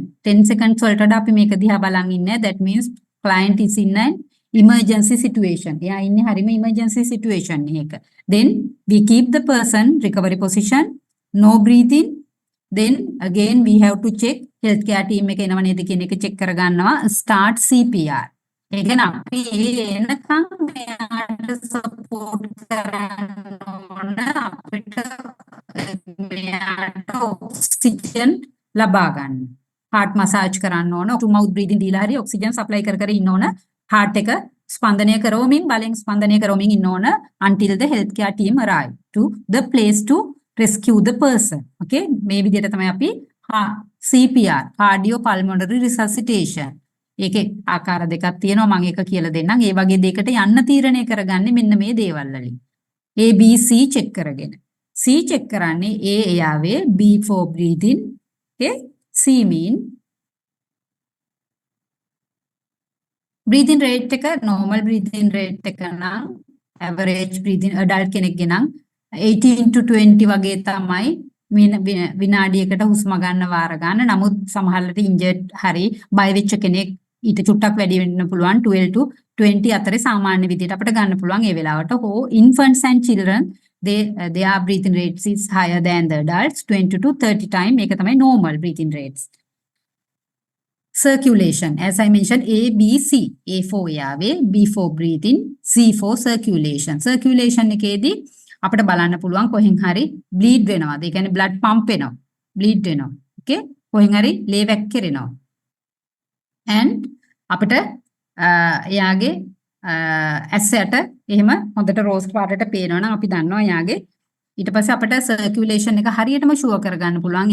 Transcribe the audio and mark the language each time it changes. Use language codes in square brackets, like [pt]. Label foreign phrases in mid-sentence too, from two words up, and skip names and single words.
[si] 10 seconds වලට අපි මේක දිහා බලන් ඉන්නේ. [en] that means client is in an emergency situation. [si] එයා ඉන්නේ හරිම [en] emergency situation [si] එකක. [en] then we keep the person recovery position, no breathing. then again we have to check healthcare team [si] එක එනව නේද කියන එක check කරගන්නවා. [en] start CPR. [si] ඒ කියන්නේ අපි එනකම් මෙයාට support කරන්න ඕන අපිට මෙයාට oxygen ලබා ගන්න. [en] heart massage [si] කරන්න ඕන. [en] to mouth breathing [si] දීලා හරි [en] oxygen supply [si] කර ඉන්න ඕන. heart එක ස්පන්දනය කරවමින් බලෙන් ස්පන්දනය කරවමින් ඉන්න ඕන [en] until the healthcare team arrive to the place to rescue the person. [si] okay? මේ විදිහට තමයි අපි [en] CPR cardiopulmonary resuscitation. [si] ඒකේ ආකාර දෙකක් තියෙනවා මම එක කියලා දෙන්නම්. ඒ වගේ දෙයකට යන්න තීරණය කරගන්නේ මෙන්න මේ දේවල් වලින්. [en] A B C check කරගෙන. C check කරන්නේ A airway, B for breathing. okay? C mean breathing rate [si] එක [en] normal breathing rate [si] එක නම් [en] average breathing adult [si] කෙනෙක්ගේ නම් 18 to 20 වගේ තමයි විනාඩියකට හුස්ම ගන්න වාර ගන්න. නමුත් සමහරවිට injured හරි බය වෙච්ච කෙනෙක් ඊට චුට්ටක් වැඩි වෙන්න පුළුවන් 12 to 20 අතරේ සාමාන්‍ය විදිහට අපිට ගන්න පුළුවන් ඒ වෙලාවට. [en] infants and children their breathing rates is higher than the adults 20 to 30 time. [si] මේක තමයි [en] normal breathing rates. Circulation, as I mentioned, A, B, C. A for airway, B for breathing, C for circulation. [si] Circulation එකේදී අපිට බලන්න පුළුවන් කොහෙන් හරි bleed වෙනවද? ඒ කියන්නේ [en] blood pump [si] වෙනවා. bleed වෙනවා. okay? කොහෙන් හරි ලේ වැක්කිරෙනවා. and අපිට එයාගේ ඇස්සට එහෙම හොඳට රෝස් පාටට පේනවා නම් අපි දන්නවා එයාගේ ඊට පස්සේ අපිට circulation එක හරියටම ෂුවර් කරගන්න පුළුවන්.